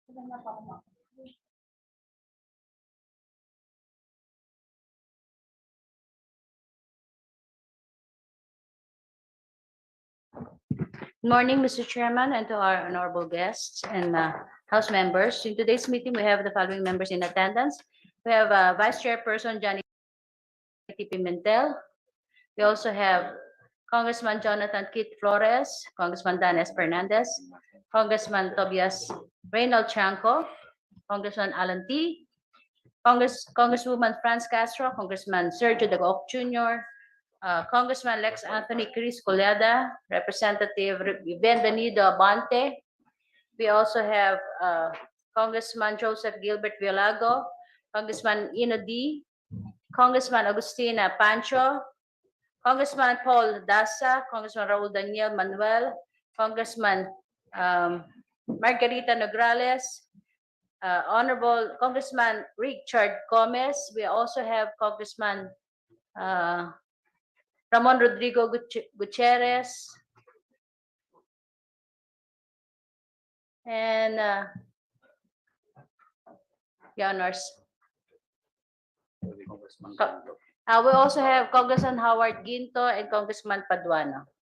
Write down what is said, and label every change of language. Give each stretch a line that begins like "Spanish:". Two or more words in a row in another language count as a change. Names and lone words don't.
English: Good morning, Mr. Chairman, and to our honorable guests and House members. In today's meeting, we have the following members in attendance. We have Vice Chairperson Johnny Pimentel. We also have Congressman Jonathan Kit Flores, Congressman Danes Fernandez, Congressman Tobias Reynald Chanco, Congressman Alan T, Congresswoman Franz Castro, Congressman Sergio Dagoc Jr., Congressman Lex Anthony Chris Colada, Representative Bienvenido Abante. We also have Congressman Joseph Gilbert Violago, Congressman Ino D, Congressman Agustina Pancho, Congressman Paul Dasa, Congressman Raul Daniel Manuel, Congressman Margarita Nograles, Honorable Congressman Richard Gomez. We also have Congressman Ramon Rodrigo Gutierrez, and Your Honors. We also have Congressman Howard Ginto and Congressman Paduano.